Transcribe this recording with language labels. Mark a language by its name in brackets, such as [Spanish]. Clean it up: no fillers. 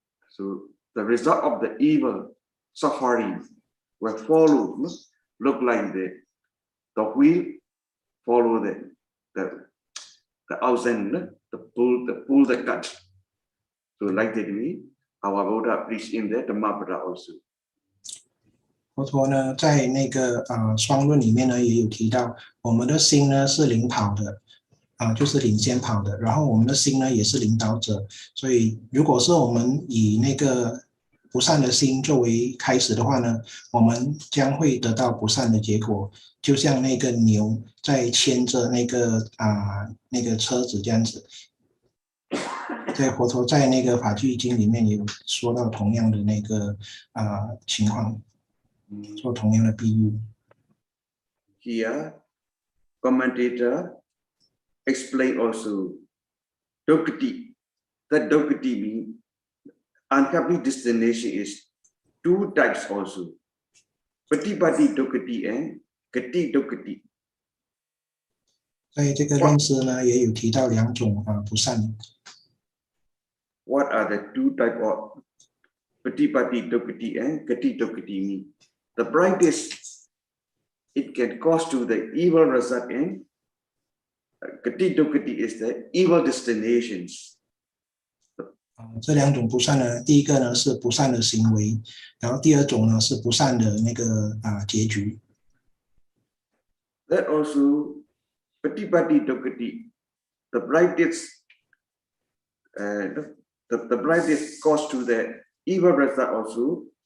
[English] So the result of the evil suffering will follow, look like the wheel follow the oxen, the pull the cut. So like that way, our Buddha preached in the Dhammapada also. [Chinese] 佛陀呢，在那个双论里面呢，也有提到，我们的心呢是领跑的，就是领先跑的，然后我们的心呢也是领导者。所以，如果是我们以那个不善的心作为开始的话呢，我们将会得到不善的结果，就像那个牛在牵着那个车子这样子。在佛陀在那个法句经里面也有说到同样的那个情况，做同样的比喻。 [English] Here, commentator explain also Dokati. That Dokati means unhappy destination is two types also. Patipati Dokati and Kati Dokati. [Chinese] 在这个论师呢，也有提到两种不善。 [English] What are the two types of Patipati Dokati and Kati Dokati mean? The practice, it can cause to the evil result, and Kati Dokati is the evil destinations. [Chinese] 这两种不善呢，第一个呢是不善的行为，然后第二种呢是不善的那个结局。 [English] That also Patipati Dokati, the practice, the practice cause to the evil result also.